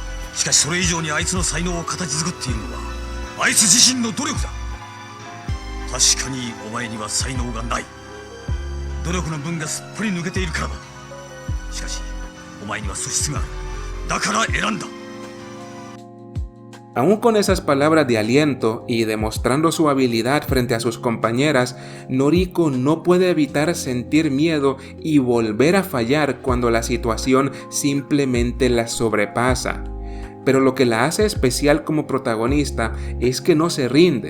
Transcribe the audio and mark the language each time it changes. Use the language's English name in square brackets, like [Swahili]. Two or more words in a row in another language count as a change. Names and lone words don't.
[Japanese] しかしそれ以上にあいつの才能を形作っているのはあいつ自身の努力だ。確かにお前には才能がない。努力の分がすっぽり抜けているからだ。しかしお前には素質がある。だから選んだ。 [Spanish] Aún con esas palabras de aliento y demostrando su habilidad frente a sus compañeras, Noriko no puede evitar sentir miedo y volver a fallar cuando la situación simplemente la sobrepasa. Pero lo que la hace especial como protagonista es que no se rinde.